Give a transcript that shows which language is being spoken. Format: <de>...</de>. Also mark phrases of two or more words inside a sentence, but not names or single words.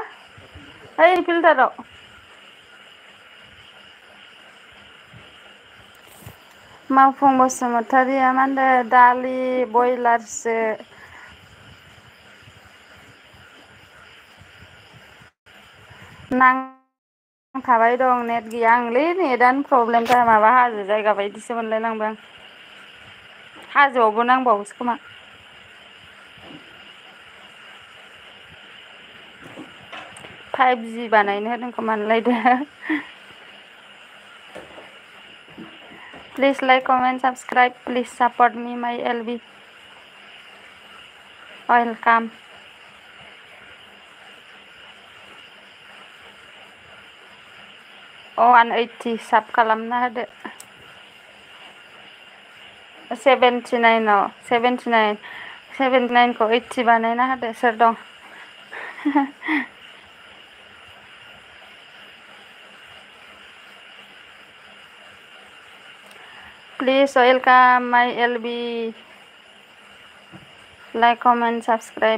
<en>Hey, filter.</en> <brx>मावफुं बसुमतारिया मा होनदों दालि बयलारसो नांथाबाय दं नेट गैया आंलै नेटानो प्रब्लेमथार माबा हाजो जायगा बायदिसो मोनलायलांबाय आं हाजोआवबो नांबावोसो खोमा 5G बानायनो होदों खोमा होनलायदो</brx> <en>Please like, comment, subscribe. Please support me, my LB. Welcome.</en> <brx>180 साब खालामना होदो 79 खौ 80 बानायना होदो सोर दं</brx> <en>Please welcome my LB. Like, comment, subscribe.</en>